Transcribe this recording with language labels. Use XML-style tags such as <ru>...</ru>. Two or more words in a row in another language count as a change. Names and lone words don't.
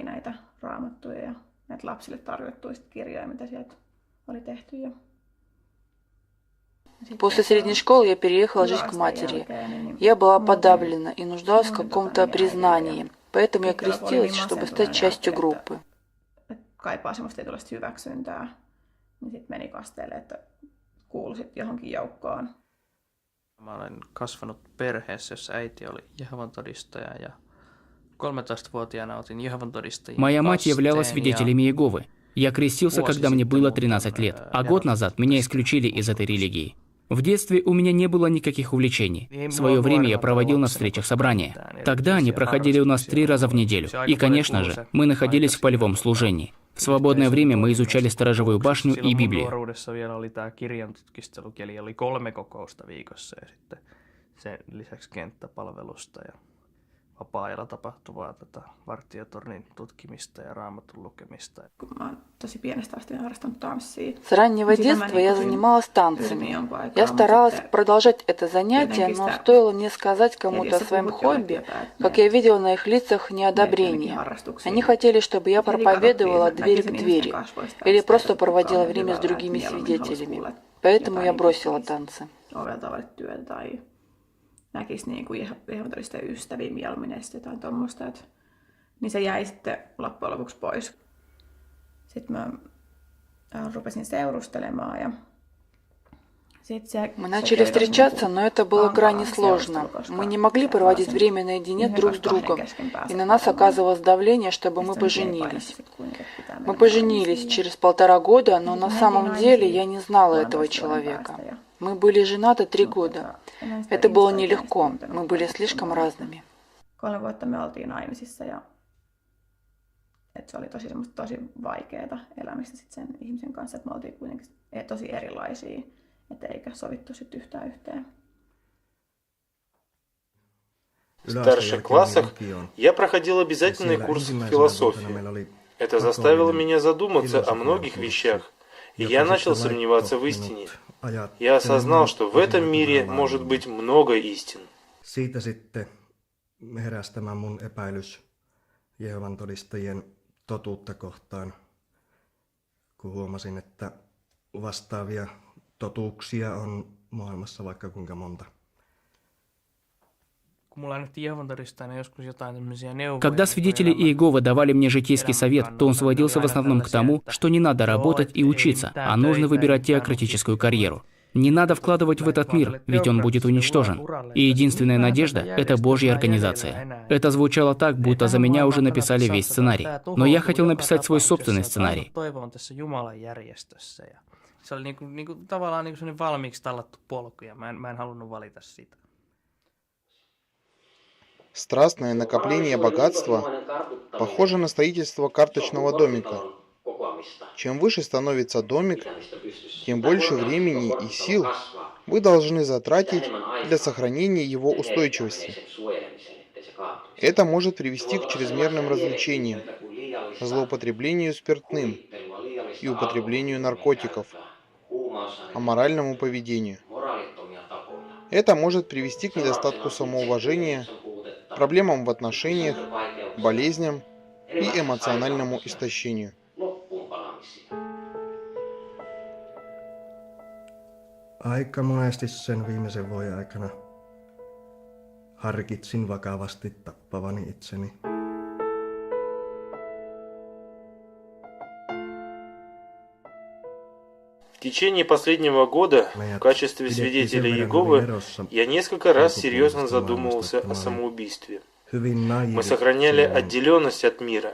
<ru>После средней школы я переехала жить к матери. Я была подавлена и нуждалась в каком-то признании, поэтому я крестилась, чтобы стать частью группы.</ru> <fi>Kaipaa semmoista tietynlaista hyväksyntää, niin sitten meni kasteelle, että kuuluisit johonkin joukkoon. Mä olen kasvanut perheessä, jossa äiti oli Jehovan todistaja ja 13-vuotiaana otin Jehovan todistajien</fi> <ru>Моя мать являлась свидетелем Иеговы. Я крестился, когда мне было 13 лет, а год назад меня исключили из этой религии. В детстве у меня не было никаких увлечений. В свое время я проводил на встречах собрания. Тогда они проходили у нас 3 раза в неделю. И, конечно же, мы находились в полевом служении. В свободное время мы изучали Сторожевую башню и Библию.</ru> <fi>Vapaa-ajalla tapahtuvaa vartiotornin tutkimista ja raamatun lukemista.</fi> <ru>С раннего детства я занималась танцами. Я старалась продолжать это занятие, но стоило мне сказать кому-то о своем хобби, как я видела на их лицах неодобрение. Они хотели, чтобы я проповедовала от двери к двери или просто проводила время с другими свидетелями. Поэтому я бросила танцы.</ru> <fi>Näkisi niin kuin Jehovan todistajien ystäviä mieluummin ja sitten jotain tuommoista. Niin se jäi sitten loppujen lopuksi pois. Sitten mä rupesin seurustelemaan ja</fi> <ru>мы начали встречаться, но это было крайне сложно. Мы не могли проводить время наедине друг с другом, и на нас оказывалось давление, чтобы мы поженились. Мы поженились через 1,5 года, но на самом деле я не знала этого человека. Мы были женаты 3 года. Это было нелегко, мы были слишком разными.</ru> <fi>3 vuotta me oltiin naimisissa ja se oli tosi vaikeaa elämistä sit sen ihmisen kanssa, että me oltiin kuitenkin tosi erilaisia, että eikä sovittu sit yhtään yhteen.</fi> <ru>В старших классах я проходил обязательный курс философии. Это заставило меня задуматься о многих вещах, и я начал сомневаться в истине. Я осознал, что в этом мире может быть много истин.</ru> <fi>Siitä sitten heräsi tämä mun epäilys Jehovan todistajien totuutta kohtaan, kun huomasin, että vastaavia totuuksia on maailmassa vaikka kuinka monta.</fi> <ru>Когда свидетели Иеговы давали мне житейский совет, то он сводился в основном к тому, что не надо работать и учиться, а нужно выбирать теократическую карьеру. Не надо вкладывать в этот мир, ведь он будет уничтожен. И единственная надежда – это Божья организация. Это звучало так, будто за меня уже написали весь сценарий. Но я хотел написать свой собственный сценарий.</ru> <fi>Se oli tavallaan sellainen valmiiksi tallattu polku, ja mä en halunnut valita sitä.</fi> <ru>Страстное накопление богатства похоже на строительство карточного домика. Чем выше становится домик, тем больше времени и сил вы должны затратить для сохранения его устойчивости. Это может привести к чрезмерным развлечениям, злоупотреблению спиртным и употреблению наркотиков, аморальному поведению. Это может привести к недостатку самоуважения, проблемам в отношениях, болезням и эмоциональному истощению.</ru> <fi>Aika monesti sen viimeisen vuoden aikana harkitsin vakavasti tappavani itseni.</fi> <ru>В течение последнего года в качестве свидетеля Иеговы я несколько раз серьезно задумывался о самоубийстве. Мы сохраняли отделенность от мира.</ru>